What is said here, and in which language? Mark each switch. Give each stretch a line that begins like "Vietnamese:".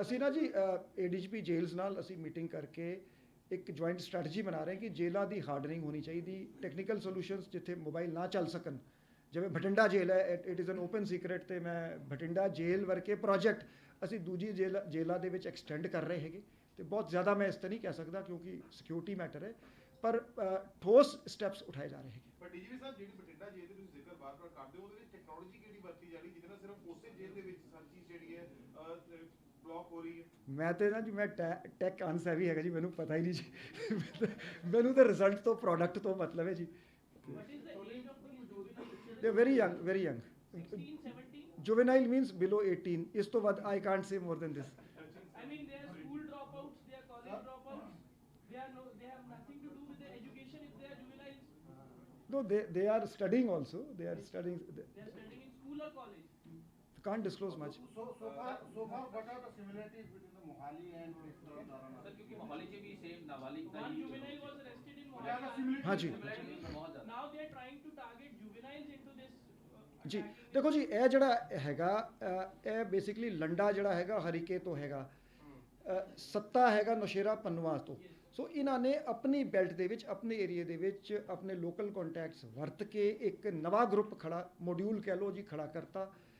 Punjabi: ਅਸੀਂ ਨਾ ਜੀ ADGP ਜੇਲ੍ਸ ਨਾਲ ਅਸੀਂ ਮੀਟਿੰਗ ਕਰਕੇ ਇੱਕ ਜੁਆਇੰਟ ਸਟ੍ਰੈਟਜੀ ਬਣਾ ਰਹੇ ਕਿ ਜੇਲ੍ਹਾਂ ਦੀ ਹਾਰਡਨਿੰਗ ਹੋਣੀ ਚਾਹੀਦੀ, ਟੈਕਨੀਕਲ ਸੋਲੂਸ਼ਨਸ ਜਿੱਥੇ ਮੋਬਾਈਲ ਨਾ ਚੱਲ ਸਕਣ, ਜਿਵੇਂ ਬਠਿੰਡਾ ਜੇਲ੍ਹ ਹੈ
English: it is an open secret
Punjabi: ਤੇ ਮੈਂ ਬਠਿੰਡਾ ਜੇਲ੍ਹ ਵਰਗੇ ਪ੍ਰੋਜੈਕਟ ਅਸੀਂ ਦੂਜੀ ਜੇਲ੍ਹਾਂ ਦੇ ਵਿੱਚ ਐਕਸਟੈਂਡ ਕਰ ਰਹੇ ਹੈਗੇ ਤੇ ਬਹੁਤ ਜ਼ਿਆਦਾ ਮੈਂ ਇਸ ਤੇ ਨਹੀਂ ਕਹਿ ਸਕਦਾ ਕਿਉਂਕਿ ਸਿਕਿਉਰਿਟੀ ਮੈਟਰ ਹੈ, ਪਰ ਠੋਸ ਸਟੈਪਸ ਉਠਾਏ ਜਾ ਰਹੇ ਹੈਗੇ। ਪਰ DGP ਸਾਹਿਬ ਜਿਹੜੀ ਬਠਿੰਡਾ ਜੇਲ੍ਹ ਦੇ ਤੁਸੀਂ ਜ਼ਿਕਰ ਬਾਰ-ਬਾਰ ਕਰਦੇ ਹੋ, ਉਹਦੇ ਵਿੱਚ ਟੈਕਨੋਲੋਜੀ ਕਿਹੜੀ ਵਰਤੀ ਜਾ ਰਹੀ ਜਿਹਦੇ ਨਾਲ ਸਿਰਫ ਉਸੇ ਜੇਲ੍ਹ ਦੇ ਵਿੱਚ ਹਰ ਚੀਜ਼ ਜਿਹੜੀ ਹੈ ਬਲੌਕ ਹੋ ਰਹੀ ਹੈ? ਮੈਂ ਤੇ ਨਾ ਜੀ ਮੈਂ ਟੈਕ ਅਨਸੈਵੀ ਹੈਗਾ ਜੀ, ਮੈਨੂੰ ਪਤਾ ਹੀ ਨਹੀਂ ਜੀ ਮੈਨੂੰ ਤਾਂ ਰਿਜ਼ਲਟ ਤੋਂ ਪ੍ਰੋਡਕਟ ਤੋਂ ਮਤਲਬ ਹੈ ਜੀ।
English: What is the age of these juveniles? They very young 16, 17? juvenile means below 18,
Punjabi: ਇਸ ਤੋਂ ਵੱਧ
English: I can't say more than this. I mean, they are school dropouts, they are college dropouts. They have nothing to do with their education if they are juveniles. No, they are studying also. They are studying. They are studying in school or college. Can't disclose much. so far what are the similarities between the Mohali and this
Punjabi: sir ਕਿਉਂਕਿ ਮੋਹਾਲੀ 'ਚ ਵੀ same ਨਾਬਾਲਿਗ ਦਾ
English: One
Punjabi: he
English: juvenile was arrested in Yeah, Mohali.
Hindi: हाँ जी।
Punjabi: ਬਹੁਤ ਜ਼ਿਆਦਾ।
English: Now they are trying to target juveniles into this.
Punjabi: ਜੀ
English: attack.
Punjabi: ਦੇਖੋ ਜੀ ਇਹ ਜਿਹੜਾ ਹੈਗਾ ਇਹ ਬੇਸਿਕਲੀ ਲੰਡਾ ਜਿਹੜਾ ਹੈਗਾ ਹਰੀਕੇ ਤੋਂ ਹੈਗਾ, ਸੱਤਾ ਹੈਗਾ ਨੌਸ਼ੇਰਾ ਪੰਨਵਾ ਤੋਂ। ਸੋ ਇਹਨਾਂ ਨੇ ਆਪਣੀ ਬੈਲਟ ਦੇ ਵਿੱਚ ਆਪਣੇ ਏਰੀਏ ਦੇ ਵਿੱਚ ਆਪਣੇ ਲੋਕਲ ਕੰਟੈਕਟਸ ਵਰਤ ਕੇ ਇੱਕ ਨਵਾਂ ਗਰੁੱਪ ਖੜਾ ਮੋਡਿਊਲ ਕਹਿ ਲਓ ਜੀ ਖੜਾ ਕਰਤਾ।